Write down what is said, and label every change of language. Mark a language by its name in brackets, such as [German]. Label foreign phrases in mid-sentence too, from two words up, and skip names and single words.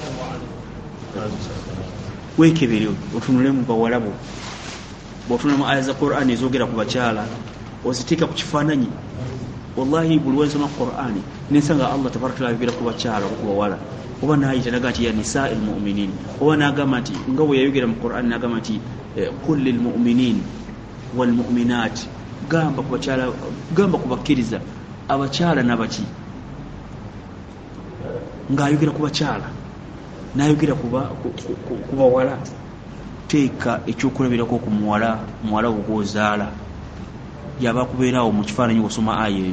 [Ganda] Wekebere otunule mu bawalabu bw'otunula mu aya za Qur'an ezogera ku bakyala oziteeka ku kifaananyi. Wallahi buli wensoma Qur'an nesanga [Arabic] الله تبارك تعالى [Ganda] yogera ku bakyala ku bawala oba n'ayita naga nti [Arabic] يا نساء المؤمنين [Ganda] oba n'agamba nti nga bwe yayogera mu Qur'an n'agamba nti [Arabic] قل للمؤمنين والمؤمنات, [Ganda] gamba ku bakyala gamba ku bakkiriza abakyala n'abaki ng'ayogera ku bakyala n'ayogera ku bawala. Teeka ekyokulabirako ku muwala ogwozaala yaba kubeerawo mu kifaananyi osoma aya eyo.